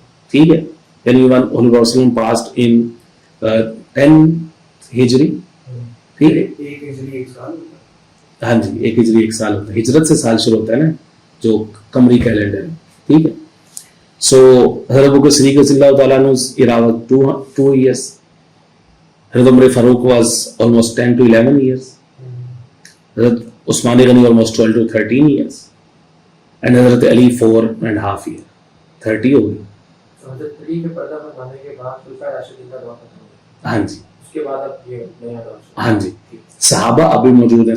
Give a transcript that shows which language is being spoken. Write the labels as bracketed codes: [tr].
[ur] ٹھیک ہے، یعنی وسلم [en] passed in [ur] 10 ہجری. ٹھیک ہے، ایک ہجری ایک سال. ہاں جی، 1 ہجری 1 سال ہوتا ہے. ہجرت سے سال شروع ہوتا ہے نا، جو قمری کیلنڈر ہے. ٹھیک ہے، سو حضرت ابوبکر صدیق رضی اللہ تعالیٰ عنہ [en] era 2 years. Hazrat Umar Farooq was almost 10 to 11 years. Hazrat Usman Ghani almost 12 to 13 years. and Hazrat Ali 4.5 years. [ur] 30 ہو گئی. حضرت علی کے پردہ فرمانے کے بعد خلفائے راشدین کا دور ختم ہو گیا. ہاں جی، اس کے بعد اب یہ نیا دور. ہاں جی. صحابہ ابھی موجود ہیں.